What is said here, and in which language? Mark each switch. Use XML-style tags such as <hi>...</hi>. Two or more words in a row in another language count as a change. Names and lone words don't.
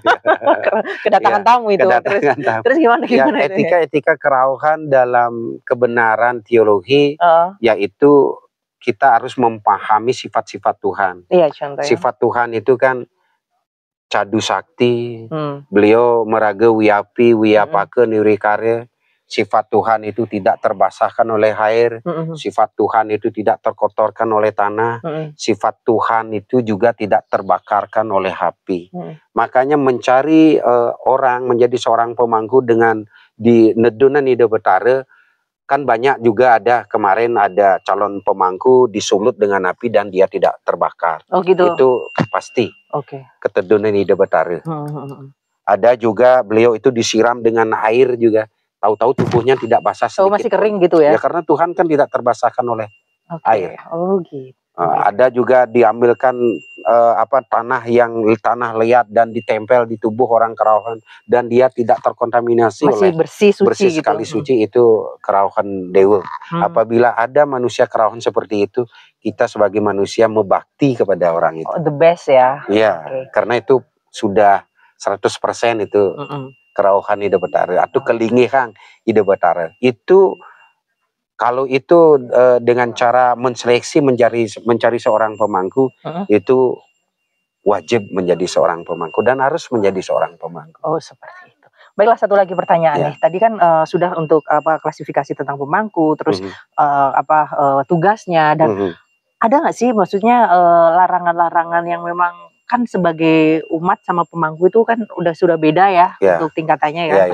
<id>Kedatangan tamu itu. Terus gimana? Etika kerauhan dalam kebenaran teologi yaitu kita harus memahami sifat-sifat Tuhan. Iya, contohnya. Sifat Tuhan itu kan</id> <ban>cadu sakti,</ban> <id>beliau meraga</id> <sa>wiapi, wiapake nirikare.</sa> <id>Sifat Tuhan itu tidak terbasahkan oleh air, sifat Tuhan itu tidak terkotorkan oleh tanah, sifat Tuhan itu juga tidak terbakarkan oleh api. Makanya mencari orang menjadi seorang pemangku dengan</id> <ban>di nedunan ide betara</ban> <id>kan banyak juga ada kemarin ada calon pemangku disulut dengan api dan dia tidak terbakar. Gitu. Itu pasti.</id> <ban>Ketedunan ide betara.</ban> <id>Ada juga beliau itu disiram dengan air juga. Tahu-tahu tubuhnya tidak basah sedikit. Masih kering gitu ya? Ya karena Tuhan kan tidak terbasahkan oleh air. Gitu. Ada juga diambilkan tanah liat dan ditempel di tubuh orang kerauhan dan dia tidak terkontaminasi masih oleh bersih gitu. Sekali suci itu kerauhan dewa. Apabila ada manusia kerauhan seperti itu, kita sebagai manusia membakti kepada orang itu.</id> <en>The best ya.</en> <id>Iya, karena itu sudah 100% itu</id> <ban>kerauhan ide betara</ban> <id>atau</id> <ban>kelingihan ide betara.</ban> <id>Itu kalau itu dengan cara menseleksi mencari seorang pemangku itu wajib menjadi seorang pemangku dan harus menjadi seorang pemangku. Seperti itu. Baiklah, satu lagi pertanyaan nih. Tadi kan sudah untuk klasifikasi tentang pemangku, terus tugasnya dan ada nggak sih maksudnya larangan-larangan yang memang kan sebagai umat sama pemangku itu kan sudah beda ya untuk tingkatannya ya.</id>